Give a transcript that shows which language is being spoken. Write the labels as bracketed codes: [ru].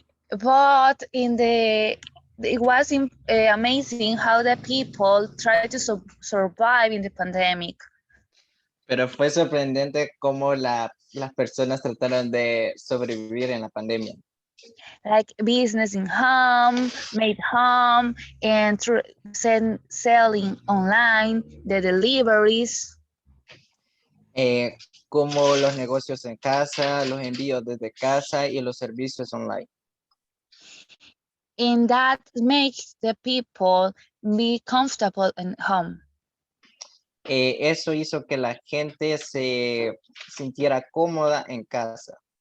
[en] But it was amazing how the people tried to survive in the pandemic. [es] Pero fue sorprendente cómo las personas trataron de sobrevivir en la pandemia. [en] Like business in home, made home, and selling online, the deliveries. [es] Como los negocios en casa, los envíos desde casa y los servicios online. [en] And that makes the people be comfortable at home. [es] Eso hizo que la gente se sintiera cómoda en casa.